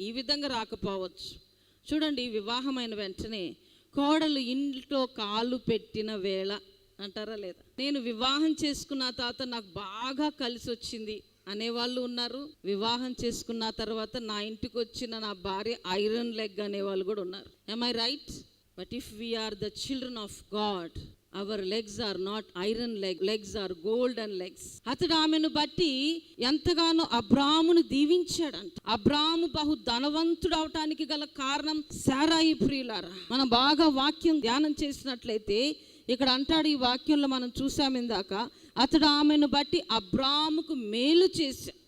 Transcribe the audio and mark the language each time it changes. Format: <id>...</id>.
<te>ఈ విధంగా రాకపోవచ్చు. చూడండి, వివాహమైన వెంటనే కోడలు ఇంట్లో కాలు పెట్టిన వేళ అంటారా లేదా, నేను వివాహం చేసుకున్న తర్వాత నాకు బాగా కలిసి వచ్చింది అనేవాళ్ళు ఉన్నారు. వివాహం చేసుకున్న తర్వాత నా ఇంటికి వచ్చిన నా భార్య ఐరన్ లెగ్ అనేవాళ్ళు కూడా ఉన్నారు.</te> <en>am I right? But if we are the children of God, our legs are not iron legs are golden legs.</en> <te>అతడు ఆమెను బట్టి ఎంతగానో అబ్రామును దీవించాడంట. అబ్రాము బహు ధనవంతుడు అవటానికి గల కారణం శారాయి. ప్రియులారా, మనం బాగా వాక్యం ధ్యానం చేసినట్లయితే ఇక్కడ అంటాడు, ఈ వాక్యంలో మనం చూసాం ఇందాక, అతడు ఆమెను బట్టి అబ్రాముకు మేలు చేశా.</te>